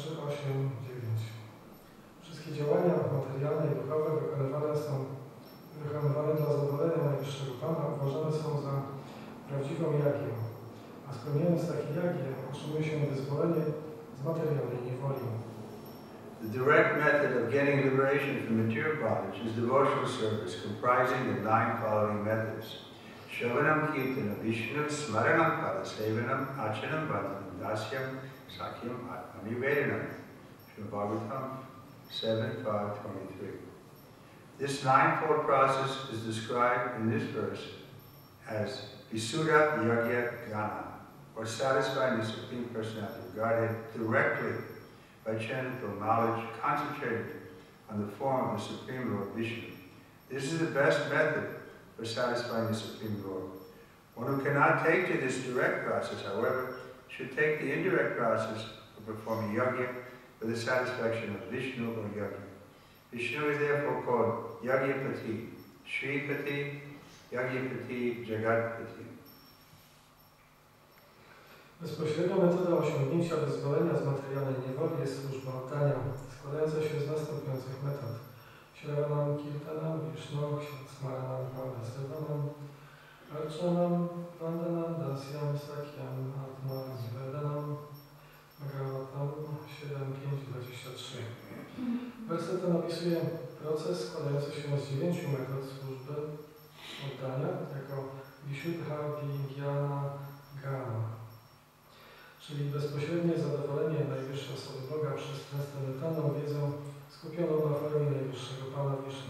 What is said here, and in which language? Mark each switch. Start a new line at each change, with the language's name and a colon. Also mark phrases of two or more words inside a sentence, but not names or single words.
English: Wszystkie działania materialne i duchowe wykonywane dla zadowolenia najwyższego Pana uważane są za prawdziwą jagię, a spełniając takie jagie otrzymuje się wyzwolenie z materialnej niewoli. The direct method of getting liberation from material bondage is devotional service, comprising the 9 following methods:
Sanskrit: Shravanam Kirtanam Vishnu Smaranam Padasevanam Achanam Bandhanam Dasyam Sakyam Atmanivedanam. Srimad Bhagavatam 7.5.23.
English: This 9-fold process is described in this verse as
Sanskrit: Visuddha Yagya Gana,
English: or satisfying the Supreme Personality of Godhead directly by channel knowledge concentrated on the form of the Supreme Lord Vishnu. This is the best method for satisfying the Supreme Lord. One who cannot take to this direct process, however, should take the indirect process of performing yajna for the satisfaction of Vishnu or yajna. Vishnu is therefore called Yagyapati, Shripati, Yagyapati, Jagatpati.
Polish: Bezpośrednią metodą osiągnięcia wyzwolenia z materialnej niewoli jest służba oddania, składająca się z następujących metod.
Sanskrit: Śravanam, Kirtanam, Vishnu, Smaranam, Bhavasevanam, Archanam, Vandanam, Dasyam, Sakyam, Atma, Zvedanam, Bhagavatam 7.5.23.
Polish: Werset ten opisuje proces składający się z 9 metod służby oddania jako
Sanskrit: Vishuddha Vijnana Gana,
Polish: czyli bezpośrednie zadowolenie najwyższej osoby Boga przez transcendentalną wiedzę skupioną na formie najwyższego Pana Vishnu.